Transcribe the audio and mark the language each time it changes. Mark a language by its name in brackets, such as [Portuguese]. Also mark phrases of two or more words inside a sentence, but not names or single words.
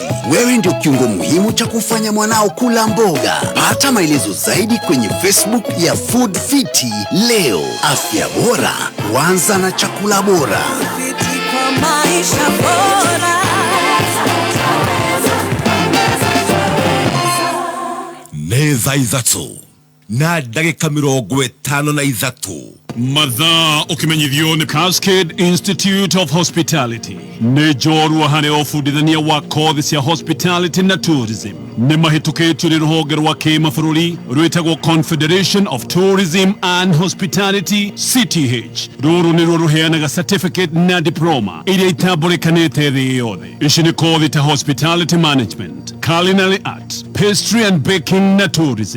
[Swahili] Wewe ndio kiungo muhimu cha kufanya mwanao kula mboga. Pata maelezo zaidi kwenye Facebook ya Food Fiti leo. Afya bora huanza na chakula bora. Fiti kwa maisha bora. [Kikuyu] nĩ thaa ithatũ na ndagĩka 53 mathaa ũkĩmenyithio nĩ Cascade Institute of Hospitality nĩ njorua harĩ ũbundithania wa kothi cia hospitality na tourism nĩ mahĩtũkĩtio nĩ rũhonge rwa kĩmabũrũri rwĩtagwo Confederation of Tourism and Hospitality CTH. Rũrũ nĩruo rũheanaga certificate na diploma iria itambũrĩkanĩte thĩ yothe. Ici nĩ kothi ta [English] hospitality management, culinary art, pastry and baking [Kikuyu] na tourism.